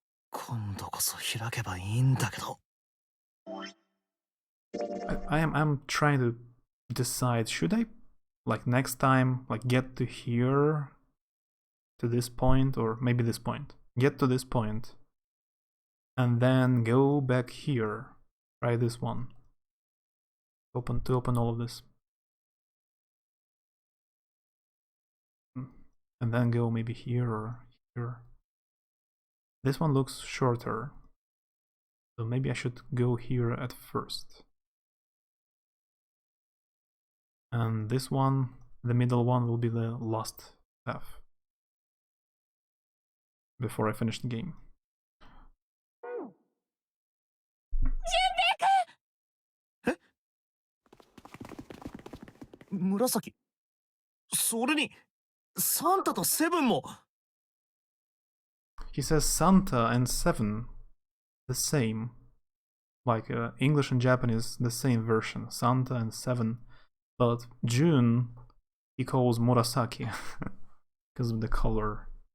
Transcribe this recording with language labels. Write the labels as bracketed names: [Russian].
[Japanese] 今度こそ開けばいいんだけど。 [English] I'm trying to decide, should I, like next time, like get to here, to this point, or maybe this point. Get to this point, and then go back here. Try this one. Open all of this. And then go maybe here or here. This one looks shorter, so maybe I should go here at first. And this one, the middle one, will be the last path before I finish the game. [Japanese] 紫。それにサンタとセブンも。 [English] He says Santa and Seven, the same. Like English and Japanese, the same version. Santa and Seven. But June, he calls Murasaki because of the color.